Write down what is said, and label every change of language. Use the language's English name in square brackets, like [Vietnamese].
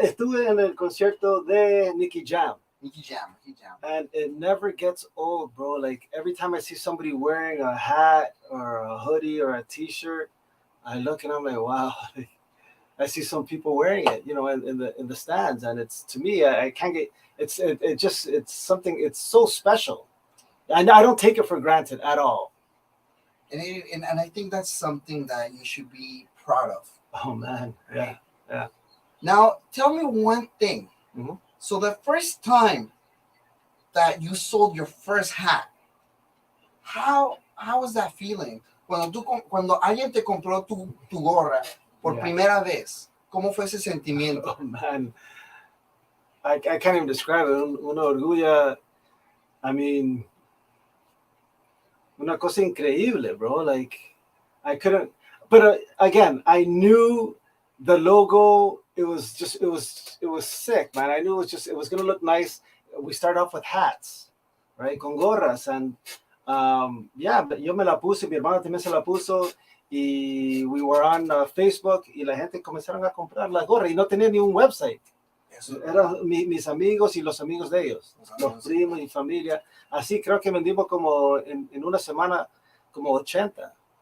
[Spanish] Estuve en el concierto de Nicky Jam. [English] And it never gets old, bro. Like every time I see somebody wearing a hat or a hoodie or a t-shirt, I look and I'm like, wow. I see some people wearing it, in the stands, and it's, to me, I can't get. It's something. It's so special, and I don't take it for granted at all. And I think that's something that you should be proud of. Oh man, yeah. Yeah. Now, tell me one thing. Mhm. So the first time that you sold your first hat, how was that feeling? [Spanish] Cuando alguien te compró tu gorra por primera vez, ¿cómo fue ese sentimiento? [English] Oh, man. I can't even describe it. [Spanish] Una orgullo. [English] I mean, [Spanish] una cosa increíble, bro. [English] Like, I couldn't. But again, I knew the logo. It was sick, man. I knew it was gonna look nice. We started off with hats, right? [Spanish] Con gorras, [English] and but [Spanish] yo me la puse, mi hermano también se la puso, y [English] we were on Facebook, [Spanish] y la gente comenzaron a comprar la gorra, y no tenía ni un website. Eran mis amigos y los amigos de ellos, los primos y familia. Así creo que vendimos como en una semana como 80.